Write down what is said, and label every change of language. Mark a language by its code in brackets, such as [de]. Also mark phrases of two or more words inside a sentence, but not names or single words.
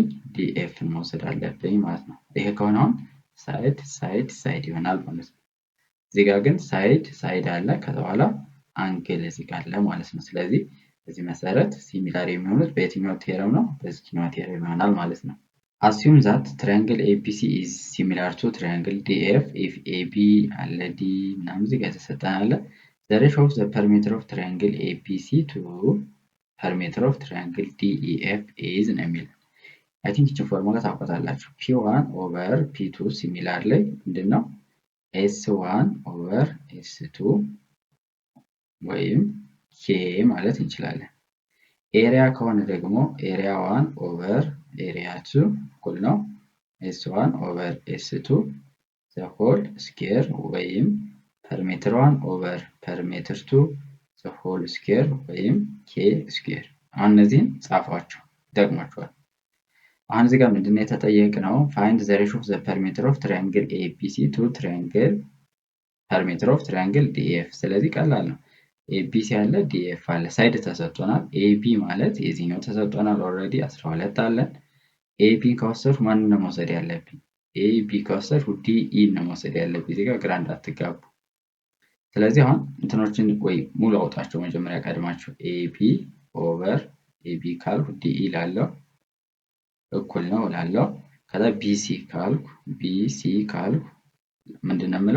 [am] ዲኤፍን መውሰድ አለብኝ ማለት ነው። ይሄ ከሆነ አሁን ሳይድ ይሆናል ማለት ነው። እዚህ ጋር ግን ሳይድ አለ ከዛ በኋላ አንግል እዚህ ጋር አለ ማለት ነው። ስለዚህ በዚህ መሰረት ሲሚላር የሚሆኑት በየትኛው ቲዮረም ነው? በዚህኛው ቲዮረም ይሆናል ማለት ነው። [en] assume that triangle ABC is similar to triangle DF if AB [am] አለ D ምናምን እዚህ ጋር የተሰጠን አለ [en] the ratio of the perimeter of triangle ABC to perimeter of triangle DEF is [am] ነው የሚለው። [en] I think [am] እቺ ፎርሙላ ታውቃላችሁ። [en] P1 over P2 [am] ሲሚላር ላይ ምንድነው? [en] S1 over S2 [am] ወይም K ማለት እንችላለን። ኤሪያ ከሆነ ደግሞ [en] area 1 over area 2 [am] እኩል ነው [en] S1 over S2 the whole square [am] ወይም [en] perimeter 1 over perimeter 2 the whole square [am] ወይም [en] K square። [am] አሁን እነዚህን ጻፏቸው ደግማችኋል። አሁን እዚህ ጋር ምንድነው የተጠየቅነው? [en] find the ratio of the perimeter of triangle ABC to triangle perimeter of triangle DF። [am] ስለዚህ ቀላል ነው። ኤቢሲ አለ ዲኤፍ አለ ሳይድ ተሰጥቶናል። ኤቢ ማለት የዚህኛው ተሰጥቶናል ኦልሬዲ 12 አለን። ኤቢን ከወሰድኩ ማንን ነው መውሰድ ያለብኝ? ኤቢ ከወሰድኩ ዲኢ ነው መውሰድ ያለብኝ። እዚህ ጋር ግራ እንዳትጋቡ። ስለዚህ አሁን እንትኖችን ወይ ሙሉ አውጣቸው መጀመሪያ ቀድማችሁ ኤቢ ኦቨር ኤቢ ካልኩ ዲኢ ላለው እኩል ነው ላለው ከዛ ቢሲ ካልኩ ምንድነው የምለው?